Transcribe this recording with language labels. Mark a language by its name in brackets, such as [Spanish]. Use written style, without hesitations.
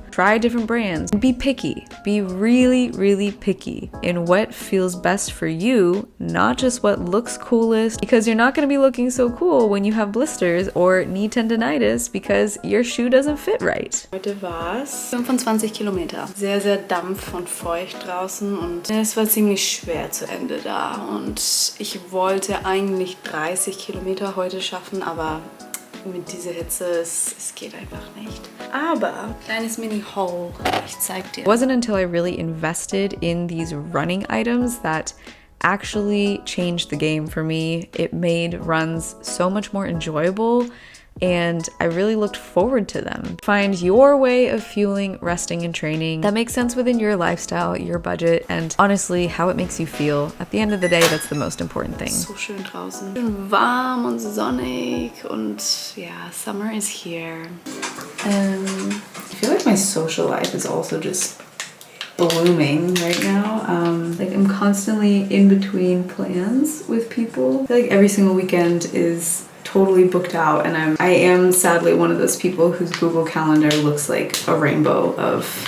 [English] Try different brands. Be picky. Be really, really picky in what feels best for you, not just what looks coolest, because you're not going to be looking so cool when you have blisters or knee tendinitis because your shoe doesn't fit right. [German] Heute war es 25 Kilometer. Sehr, sehr dampf und feucht draußen und es war ziemlich schwer zu Ende da. Und ich wollte eigentlich 30 Kilometer heute schaffen, aber mit dieser Hitze, es geht einfach nicht. Aber, kleines Mini-Haul, ich zeig dir. [English] It wasn't until I really invested in these running items that actually changed the game for me. It made runs so much more enjoyable, and I really looked forward to them. Find your way of fueling, resting, and training that makes sense within your lifestyle, your budget, and honestly, how it makes you feel. At the end of the day, that's the most important thing. [German] So schön draußen. Schön warm und sonnig und ja, [English] summer is here. I feel like my social life is also just blooming right now. Like I'm constantly in between plans with people. I feel like every single weekend is totally booked out, and I am sadly one of those people whose Google Calendar looks like a rainbow of.